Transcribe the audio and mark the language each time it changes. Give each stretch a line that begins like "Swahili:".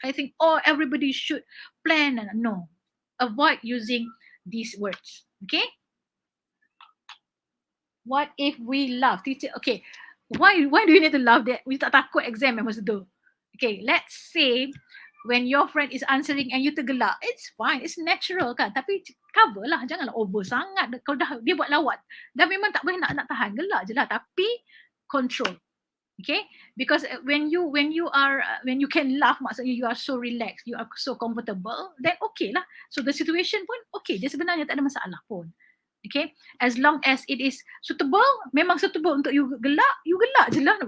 English: I think everybody should plan. No. Avoid using these words. Okay? What if we laugh? Teacher, okay. Why do you need to laugh that? We
Malay: tak takut
English: exam
Malay: masa tu.
English: Okay, let's say when your friend is answering and you
Malay: tergelak,
English: it's fine, it's natural kan.
Malay: Tapi cover lah, janganlah over sangat. Kalau dah dia buat lawat, dah memang tak boleh nak tahan, gelak je lah. Tapi control.
English: Okay, because when you can laugh,
Malay: maksudnya
English: you are so relaxed, you are so comfortable, then okay lah.
Malay: So the situation pun okay, dia sebenarnya tak ada masalah pun. Okay,
English: as long as it is suitable,
Malay: memang suitable untuk you gelak je lah.